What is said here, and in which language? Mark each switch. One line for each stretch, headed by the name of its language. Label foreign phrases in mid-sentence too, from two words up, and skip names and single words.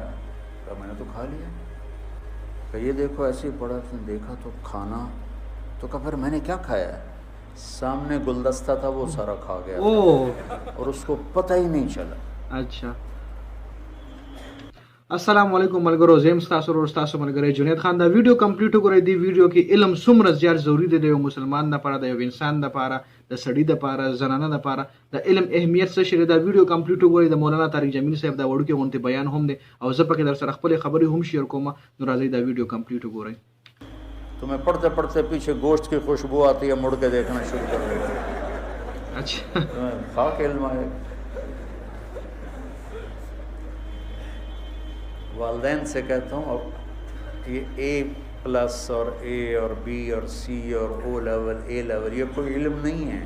Urdu: کہا میں نے تو کھا لیا. کہ یہ دیکھو ایسے ہی پڑا. اس نے دیکھا تو کھانا. تو کہا پھر میں نے کیا کھایا ہے؟ سامنے گلدستہ تھا وہ سارا کھا گیا اور اس کو پتہ ہی نہیں چلا. اچھا.
Pashto: السلام علیکم ملګرو، زم تاسو ورو تاسو ملګری جنید خان. دا
English: video complete
Pashto: وګورئ. دی ویډیو کې علم څومره زیات ضروری دی د یو مسلمان لپاره، د یو انسان لپاره، د سړي لپاره، زنانه لپاره. د علم اهمیت څه شی دی؟ دا
English: video complete
Pashto: وګورئ. د مولانا طارق جمیل صاحب دا وړوکی غونډه بیان هم دی او زه پکې در سره خپل خبرې هم شیر کوم. نو راځئ دا
English: video complete
Pashto: وګورئ.
Urdu: تمہیں پڑھتے پڑھتے پیچھے گوشت کی خوشبو آتی ہے، مڑ کے دیکھنا شروع کر دیتے ہیں. اچھا. تمہیں خاک علم آئے. والدین سے کہتا ہوں اب یہ
English: A plus
Urdu: اور اے اور بی اور سی اور
English: O level A level
Urdu: یہ کوئی علم نہیں ہے.